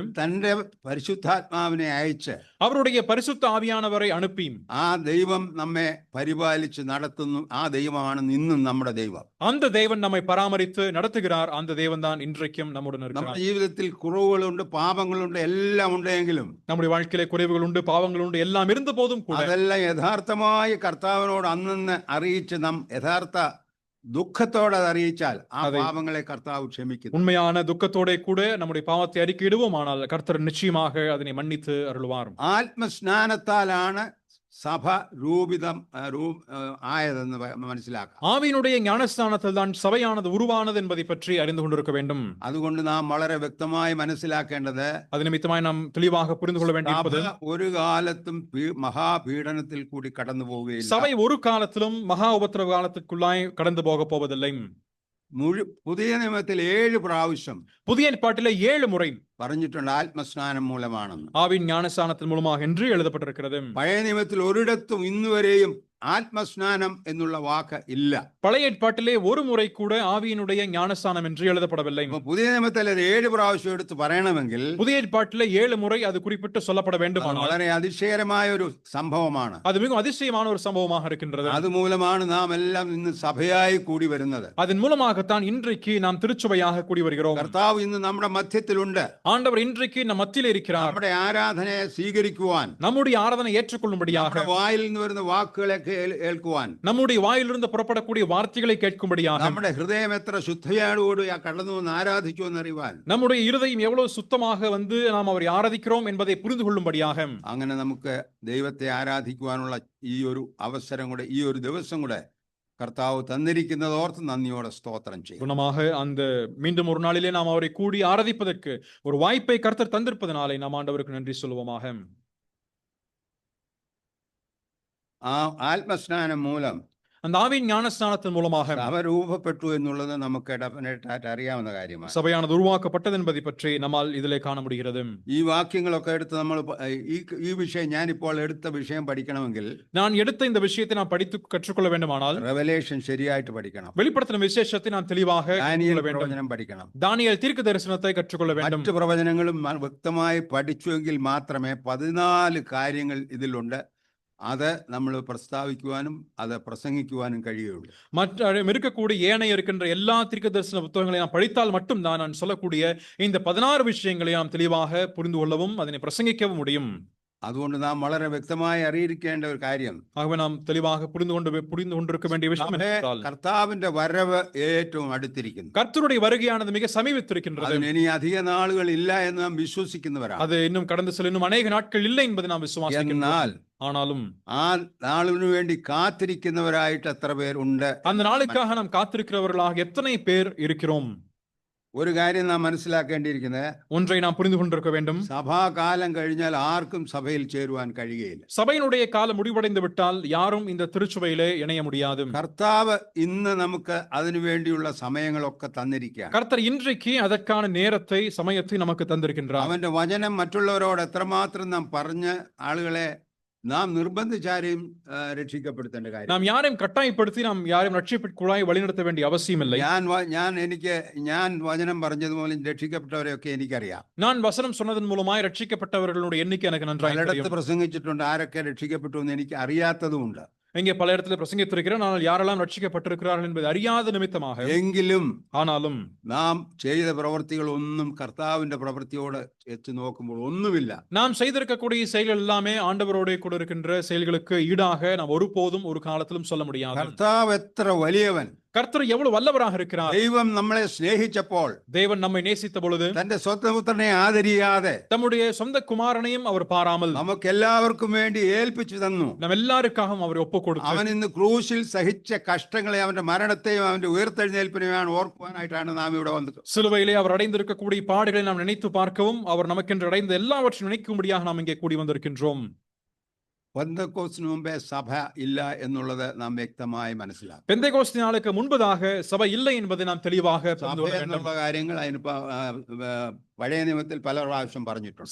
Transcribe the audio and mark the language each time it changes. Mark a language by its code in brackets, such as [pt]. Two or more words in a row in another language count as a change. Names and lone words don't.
[ml] തന്റെ പരിശുദ്ധാത്മാവിനെ അയച്ച് [ta] அவருடைய பரிசுத்த ஆவியானவரை அனுப்பி [ml] ആ ദൈവം നമ്മെ പരിപാലിച്ച് നടത്തുന്നു. ആ ദൈവമാണ് ഇന്നും നമ്മുടെ ദൈവം. [ta] அந்த தேவன் நம்மை பராமரித்து நடத்துகிறார். அந்த தேவன் தான் இன்றைக்கும் நம்முடன் இருக்கிறார். [ml] നമ്മുടെ ജീവിതത്തിൽ കുറവുകളുണ്ട്, പാപങ്ങളുണ്ട്, എല്ലാം ഉണ്ടെങ്കിലും, [ta] நம்முடைய வாழ்க்கையிலே குறைவுகள் உண்டு, பாவங்கள் உண்டு, எல்லாம் இருந்த போதும் கூட [ml] അതെല്ലാം യഥാർത്ഥമായി കർത്താവിനോട് അന്നന്ന് അറിയിച്ച് നാം യഥാർത്ഥ ദുഃഖത്തോടെ അത് അറിയിച്ചാൽ ആ പാപങ്ങളെ കർത്താവ് ക്ഷമിക്കും. [ta] உண்மையான துக்கத்தோட கூட நம்முடைய பாவத்தை அறிக்கையிடுவோம், ஆனால் கர்த்தர் நிச்சயமாக அதனை மன்னித்து அருள்வார். [ml] ആത്മസ്നാനത്താലാണ് സഭ ആയതെന്ന് മനസ്സിലാക്കാം. [ta] ஆவியினுடைய ஞானஸ்தானத்தில் தான் சபையானது உருவானது என்பதை பற்றி அறிந்து கொண்டிருக்க வேண்டும். [ml] അതുകൊണ്ട് നാം വളരെ വ്യക്തമായി മനസ്സിലാക്കേണ്ടത്, [ta] அது நிமித்தமாய் நாம் தெளிவாக புரிந்து கொள்ள வேண்டியிருப்பது, [ml] ഒരു കാലത്തും മഹാപീഡനത്തിൽ കൂടി കടന്നു പോവുകയില്ല. [ta] சபை ஒரு காலத்திலும் மகா உபத்திரவ காலத்திற்குள்ளாய் கடந்து போக போவதில்லை. [ml] പുതിയ നിയമത്തിൽ 7 പ്രാവശ്യം [ta] புதிய ஏற்பாட்டிலே 7 முறை [ml] പറഞ്ഞിട്ടുണ്ട് ആത്മസ്നാനം മൂലമാണെന്ന്. [ta] ஆவின் ஞானஸ்தானத்தின் மூலமாக என்று எழுதப்பட்டிருக்கிறது. [ml] പഴയ നിയമത്തിൽ ഒരിടത്തും ഇന്നുവരെയും ആത്മസ്നാനം എന്നുള്ള വാക്ക് ഇല്ല. [ta] பழைய ஏற்பாட்டிலே ஒரு முறை கூட ஆவியினுடைய ஞானஸ்தானம் என்று எழுதப்படவில்லை. [ml] പുതിയ നിയമത്തിൽ 7 പ്രാവശ്യം എടുത്ത് പറയണമെങ്കിൽ [ta] புதிய ஏற்பாட்டிலே 7 முறை அது குறிப்பிட்டு சொல்லப்பட வேண்டுமானால் [ml] വളരെ അതിശയകരമായ ഒരു സംഭവമാണ്. [ta] அது மிகவும் அதிசயமான ஒரு சம்பவமாக இருக்கின்றது. [ml] അതുമൂലമാണ് നാം എല്ലാം ഇന്ന് സഭയായി കൂടി വരുന്നത്. [ta] அதன் மூலமாகத்தான் இன்றைக்கு நாம் திருச்சபையாக கூடி வருகிறோம். [ml] കർത്താവ് ഇന്ന് നമ്മുടെ മധ്യത്തിലുണ്ട്. [ta] ஆண்டவர் இன்றைக்கு நம் மத்தியில் இருக்கிறார். [ml] നമ്മുടെ ആരാധനയെ സ്വീകരിക്കുവാൻ, [ta] நம்முடைய ஆராதனை ஏற்றுக்கொள்ளும்படியாக [ml] വായിൽ നിന്ന് വരുന്ന വാക്കുകളെ ഏൽക്കുവാൻ, [ta] நம்முடைய வாயிலிருந்து புறப்படக்கூடிய வார்த்தைகளை கேட்கும்படியாக, [ml] നമ്മുടെ ഹൃദയം എത്ര ശുദ്ധയോടുകൂടി കടന്നു വന്ന് ആരാധിച്ചു എന്നറിയുവാൻ, [ta] நம்முடைய இருதயம் எவ்வளவு சுத்தமாக வந்து நாம் அவரை ஆராதிக்கிறோம் என்பதை புரிந்து கொள்ளும்படியாக, [ml] അങ്ങനെ നമുക്ക് ദൈവത്തെ ആരാധിക്കുവാനുള്ള ഈ ഒരു അവസരം കൂടെ, ഈ ഒരു ദിവസം കൂടെ കർത്താവ് തന്നിരിക്കുന്നത് ഓർത്ത് നന്ദിയോടെ സ്തോത്രം ചെയ്യും. [ta] குணமாக அந்த மீண்டும் ஒரு நாளிலே நாம் அவரை கூடி ஆராதிப்பதற்கு ஒரு வாய்ப்பை கர்த்தர் தந்திருப்பதனாலே நாம் ஆண்டவருக்கு நன்றி சொல்லுவோமாக. [ml] ആ ആത്മസ്നാനം മൂലം [ta] அந்த ஆவியின் ஞானஸ்நானத்தின் மூலமாக [ml] സഭ രൂപപ്പെട്ടു എന്നുള്ളത് നമുക്ക് ഡെഫിനറ്റായിട്ട് അറിയാവുന്ന കാര്യമാണ്. [ta] சபையானது உருவாக்கப்பட்டது என்பதை பற்றி நம்மால் இதிலே காண முடிகிறது. [ml] ഈ വാക്യങ്ങളൊക്കെ എടുത്ത് നമ്മൾ ഈ വിഷയം, ഞാനിപ്പോൾ എടുത്ത വിഷയം പഠിക്കണമെങ്കിൽ [ta] நான் எடுத்த இந்த விஷயத்தை நான் படித்து கற்றுக்கொள்ள வேண்டுமானால் [ml] റെവലേഷൻ ശരിയായിട്ട് പഠിക്കണം, [ta] வெளிப்படுத்தின விசேஷத்தை நான் தெளிவாக [ml] ദാനിയേൽ [ta] கற்றுக்கொள்ள வேண்டும், [ml] പ്രവചനം പഠിക്കണം, [ta] தானியேல் தீர்க்க தரிசனத்தை கற்றுக்கொள்ள வேண்டும். [ml] മറ്റു പ്രവചനങ്ങളും വ്യക്തമായി പഠിച്ചുവെങ്കിൽ മാത്രമേ 14 കാര്യങ്ങൾ ഇതിലുണ്ട്, അത് നമ്മൾ പ്രസ്താവിക്കുവാനും അത് പ്രസംഗിക്കുവാനും കഴിയുകയുള്ളൂ. [ta] மற்ற இருக்கக்கூடிய ஏனைய இருக்கின்ற எல்லா தீர்க்க தரிசன புத்தகங்களை நாம் படித்தால் மட்டும்தான் நான் சொல்லக்கூடிய இந்த 16 விஷயங்களை நாம் தெளிவாக புரிந்து கொள்ளவும் அதனை பிரசங்கிக்கவும் முடியும். [ml] അതുകൊണ്ട് നാം വളരെ വ്യക്തമായി അറിയിരിക്കേണ്ട ഒരു കാര്യം, [ta] ஆகவே நாம் தெளிவாக புரிந்து கொண்டிருக்க வேண்டிய விஷயம் என்னவென்றால், [ml] കർത്താവിന്റെ വരവ് ഏറ്റവും അടുത്തിരിക്കുന്നു. [ta] கர்த்தருடைய வருகையானது மிக சமீபத்திருக்கின்றது. [ml] അതിന് ഇനി അധിക നാളുകൾ ഇല്ല എന്ന് നാം വിശ്വസിക്കുന്നവരാണ്. [ta] அது இன்னும் கடந்து செல்ல இன்னும் அநேக நாட்கள் இல்லை என்பதை நாம் விசுவாசிக்கின்றோம். [ml] എന്നാൽ [ta] ஆனாலும் [ml] ആ നാളിനു വേണ്ടി കാത്തിരിക്കുന്നവരായിട്ട് എത്ര പേരുണ്ട്? [ta] அந்த நாளுக்காக நாம் காத்திருக்கிறவர்களாக எத்தனை பேர் இருக்கிறோம்? [ml] ഒരു കാര്യം നാം മനസ്സിലാക്കേണ്ടിയിരിക്കുന്നത്, [ta] ஒன்றை நாம் புரிந்து கொண்டிருக்க வேண்டும். [ml] സഭാകാലം കഴിഞ്ഞാൽ ആർക്കും സഭയിൽ ചേരുവാൻ കഴിയുകയില്ല. [ta] சபையினுடைய காலம் முடிவடைந்து விட்டால் யாரும் இந்த திருச்சபையிலே இணைய முடியாது. [ml] കർത്താവ് ഇന്ന് നമുക്ക് അതിനു വേണ്ടിയുള്ള സമയങ്ങളൊക്കെ തന്നിരിക്കുക. [ta] கர்த்தர் இன்றைக்கு அதற்கான நேரத்தை சமயத்தை நமக்கு தந்திருக்கின்றார். [ml] അവന്റെ വചനം മറ്റുള്ളവരോട് എത്രമാത്രം നാം പറഞ്ഞ് ആളുകളെ നാം നിർബന്ധിച്ചാരെയും രക്ഷിക്കപ്പെടുത്തേണ്ട കാര്യം. [ta] நாம் யாரையும் கட்டாயப்படுத்தி நாம் யாரையும் ரட்சிப்புக்குள்ளாய் வழிநடத்த வேண்டிய அவசியம் இல்லை. [ml] ഞാൻ വചനം പറഞ്ഞതുപോലെ രക്ഷിക്കപ്പെട്ടവരെയൊക്കെ എനിക്കറിയാം. [ta] நான் வசனம் சொன்னதன் மூலமாய் ரட்சிக்கப்பட்டவர்களுடைய எண்ணிக்கை எனக்கு நன்றாக தெரியும். [ml] പ്രസംഗിച്ചിട്ടുണ്ട്, ആരൊക്കെ രക്ഷിക്കപ്പെട്ടു എന്ന് എനിക്ക് അറിയാത്തതുമുണ്ട്. [ta] இங்கே பல இடத்துல பிரசங்கித்திருக்கிறேன், ஆனால் யாரெல்லாம் ரட்சிக்கப்பட்டிருக்கிறார்கள் என்பது அறியாத நிமித்தமாக. ஆனாலும் [ml] നാം ചെയ്ത പ്രവൃത്തികൾ ഒന്നും കർത്താവിന്റെ പ്രവൃത്തിയോട് എത്തി നോക്കുമ്പോൾ ഒന്നുമില്ല. [ta] நாம் செய்திருக்கக்கூடிய செயல்கள் எல்லாமே ஆண்டவரோடு கூட இருக்கின்ற செயல்களுக்கு ஈடாக நாம் ஒருபோதும் ஒரு காலத்திலும் சொல்ல முடியாது. [ml] കർത്താവ് എത്ര വലിയവൻ, [ta] கர்த்தர் எவ்வளவு வல்லவராக இருக்கிறார். [ml] ദൈവം നമ്മളെ സ്നേഹിച്ചപ്പോൾ, [ta] தேவன் நம்மை நேசித்த பொழுது [ml] തന്റെ സ്വന്തം പുത്രനെ ആദരിയാതെ [ta] தம்முடைய சொந்த குமாரனையும் அவர் பாராமல் [ml] നമുക്ക് എല്ലാവർക്കും വേണ്ടി ഏൽപ്പിച്ചു തന്നു. [ta] நம்ம எல்லாருக்காகவும் அவர் ஒப்பு கொடுத்தார். [ml] അവൻ ഇന്ന് ക്രൂശിൽ സഹിച്ച കഷ്ടങ്ങളെ, അവന്റെ മരണത്തെയും അവന്റെ ഉയർത്തെഴുന്നേൽപ്പിനെയും ഓർക്കുവാനായിട്ടാണ് നാം ഇവിടെ വന്നത്. [ta] சிலுவையிலே அவர் அடைந்திருக்கக்கூடிய பாடுகளை நாம் நினைத்து பார்க்கவும் அவர் நமக்கென்று அடைந்த எல்லாவற்றையும் நினைக்கும்படியாக நாம் இங்கே கூடி வந்திருக்கின்றோம். [ml] പെന്തക്കോസ്തിനു മുമ്പേ സഭ ഇല്ല എന്നുള്ളത് നാം വ്യക്തമായി മനസ്സിലാക്കും. [ta] பெந்தேகோஸ்து நாளுக்கு முன்பதாக சபை இல்லை என்பதை நாம் தெளிவாக புரிந்து கொள்ள வேண்டும். [ml] കാര്യങ്ങൾ അതിന് പഴയ നിയമത്തിൽ പല പ്രാവശ്യം പറഞ്ഞിട്ടുണ്ട്.